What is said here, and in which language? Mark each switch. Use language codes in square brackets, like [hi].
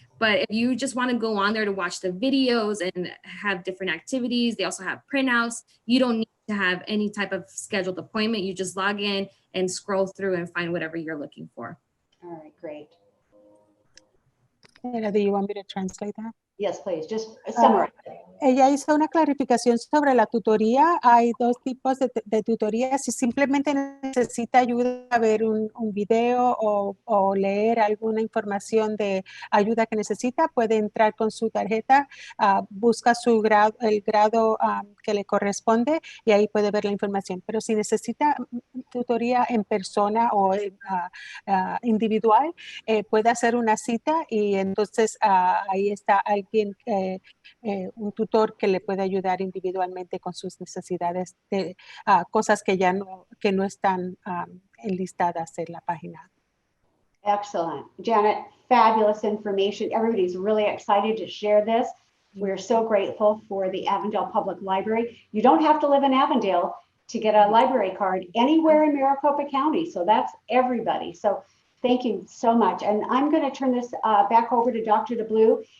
[en] But if you just want to go on there to watch the videos and have different activities, they also have printouts. You don't need to have any type of scheduled appointment. You just log in and scroll through and find whatever you're looking for. All right, great. Do you want me to translate that? Yes, please. Just summarize. [es] Ella hizo una clarificación sobre la tutoría. Hay dos tipos de tutoría. Si simplemente necesita ayuda a ver un video o leer alguna información de ayuda que necesita, puede entrar con su tarjeta, busca el grado que le corresponde y ahí puede ver la información. Pero si necesita tutoría en persona o individual, puede hacer una cita y entonces ahí está alguien, un tutor que le puede ayudar individualmente con sus necesidades de cosas que no están enlistadas en la página. [en] Excellent. Janet, fabulous information. Everybody's really excited to share this. We're so grateful for the Avondale Public Library. You don't have to live in Avondale to get a library card anywhere in Maricopa County. So that's everybody. So thank you so much. And I'm going to turn this back over to Dr. DeBlue.